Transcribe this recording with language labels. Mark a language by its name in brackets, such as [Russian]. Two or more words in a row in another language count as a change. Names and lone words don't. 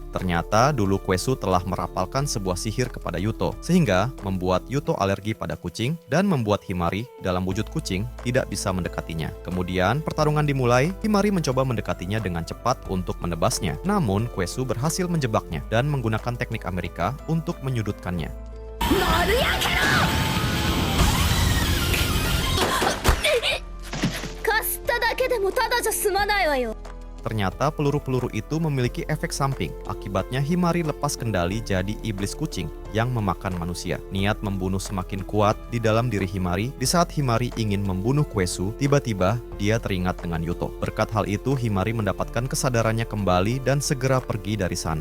[Indonesian] Ternyata dulu Kwesu telah merapalkan sebuah sihir kepada Yuto, sehingga membuat Yuto alergi pada kucing dan membuat Himari dalam wujud kucing tidak bisa mendekatinya. Kemudian pertarungan dimulai, Himari mencoba mendekatinya dengan cepat untuk menebasnya. Namun Kwesu berhasil menjebaknya dan menggunakan teknik Amerika untuk menyudutkannya. [Japanese] かすっただけでもただじゃ済まないわよ。 [Indonesian] Ternyata peluru-peluru itu memiliki efek samping. Akibatnya Himari lepas kendali jadi iblis kucing yang memakan manusia. Niat membunuh semakin kuat di dalam diri Himari. Di saat Himari ingin membunuh Kwesu, tiba-tiba dia teringat dengan Yuto. Berkat hal itu, Himari mendapatkan kesadarannya kembali dan segera pergi dari sana.